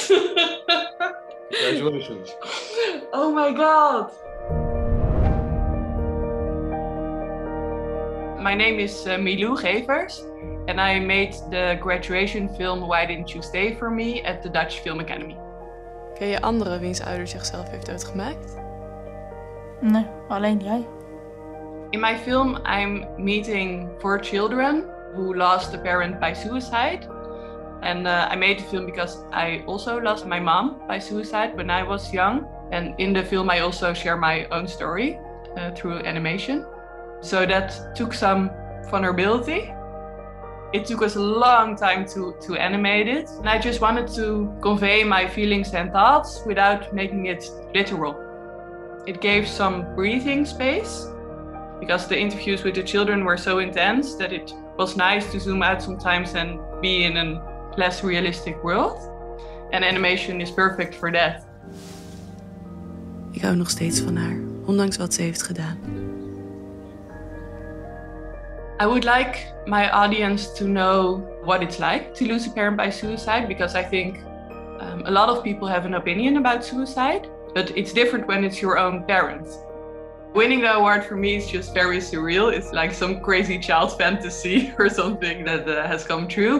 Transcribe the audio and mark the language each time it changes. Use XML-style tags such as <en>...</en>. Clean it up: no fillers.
<en>Congratulations. Oh my God. My name is Milou Gevers, and I made the graduation film Why Didn't You Stay For Me at the Dutch Film Academy.</en> <nl>Ken je anderen wiens ouder zichzelf heeft doodgemaakt? Nee, alleen jij.</nl> <en>In my film, I'm meeting 4 children who lost a parent by suicide. And I made the film because I also lost my mom by suicide when I was young. And in the film, I also share my own story through animation. So that took some vulnerability. It took us a long time to animate it. And I just wanted to convey my feelings and thoughts without making it literal. It gave some breathing space because the interviews with the children were so intense that it was nice to zoom out sometimes and be in an less realistic world. And animation is perfect for that.</en> <nl>Ik hou nog steeds van haar, ondanks wat ze heeft gedaan.</nl> <en>I would like my audience to know what it's like to lose a parent by suicide, because I think a lot of people have an opinion about suicide, but it's different when it's your own parent. Winning the award for me is just very surreal. It's like some crazy child fantasy or something that has come true.</en>